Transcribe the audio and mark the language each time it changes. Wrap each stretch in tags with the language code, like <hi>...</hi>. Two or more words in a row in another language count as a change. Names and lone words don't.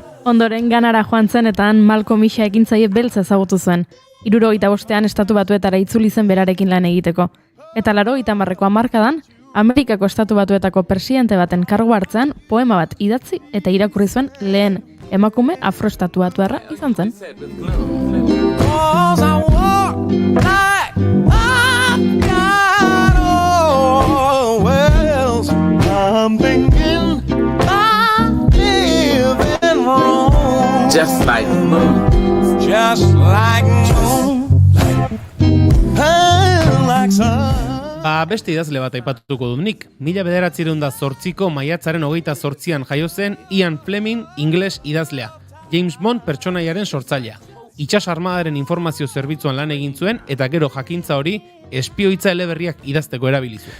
<eu>Ondoren Ganara joan zen eta han Malcolm X ekintzaile beltza ezagutu zuen. 75ean Estatu Batuetara itzuli zen berarekin lan egiteko. Eta 80ko hamarkadan Amerikako Estatu Batuetako presidente baten kargu hartzean poema bat idatzi eta irakurri zuen lehen emakume afroestatuatuarra izan zen.</eu> <en>Just like the moon. Just like moon. Like sun.</en> <eu>Beste idazle bat aipatuko dut nik. 1908ko maiatzaren 28an jaio zen Ian Fleming ingles idazlea. James Bond pertsonaiaren sortzailea. Itsas armadaren informazio zerbitzuan lan egin zuen eta gero jakintza hori espioitza eleberriak idazteko erabili zuen.</eu>